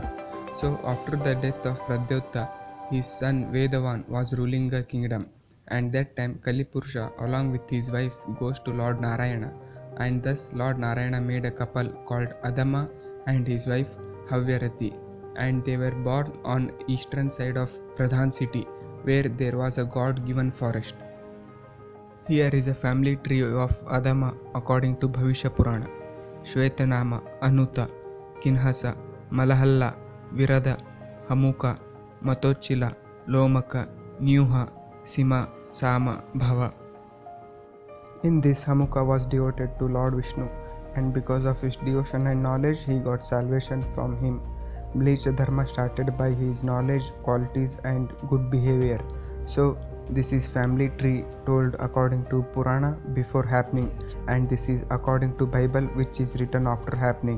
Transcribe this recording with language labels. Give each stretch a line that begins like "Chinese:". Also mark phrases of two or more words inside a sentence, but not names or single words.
English: So after the death of Pradyota, his son Vedavan was ruling a kingdom, and that time Kalipurusha along with his wife goes to Lord Narayana, and thus Lord Narayana made a couple called Adama and his wife Havyarati, and they were born on eastern side of Pradhan city, where there was a god-given forest. Here is a family tree of Adama according to Bhavishya Purana. Shvetanama, Anuta, Kinhasa, Malahalla, Virada, Hamuka, Matochila, Lomaka, Nyuha, Sima, Sama, Bhava. In this, Hamuka was devoted to Lord Vishnu, and because of his devotion and knowledge, he got salvation from him. Bleacha Dharma started by his knowledge, qualities, and good behavior. So, this is family tree told according to Purana before happening, and this is according to Bible which is written after happening.